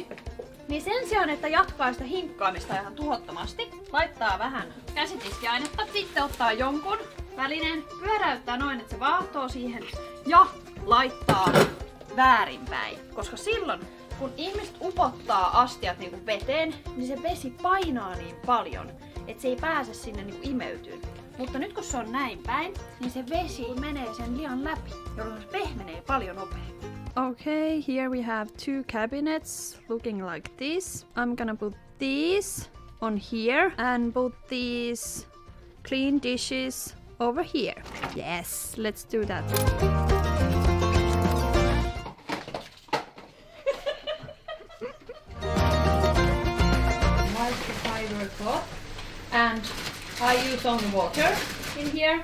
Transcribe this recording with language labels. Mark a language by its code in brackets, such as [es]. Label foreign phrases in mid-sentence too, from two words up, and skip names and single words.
[fi] Niin sen sijaan, että jatkaa sitä hinkkaamista ihan tuhottomasti, laittaa vähän käsitiskiainetta, sitten ottaa jonkun välineen, pyöräyttää noin, että se vaahtoo siihen ja laittaa väärinpäin. Koska silloin, kun ihmiset upottaa astiat niinku veteen, niin se vesi painaa niin paljon, että se ei pääse sinne niinku imeytyyn. Mutta nyt kun se on näin päin, niin se vesi menee sen lian läpi, jolloin se pehmenee paljon nopeammin. [en] Okay, here we have two cabinets looking like this. I'm gonna put these on here and put these clean dishes over here. Yes, let's do that. Microfiber cloth and I use only water in here.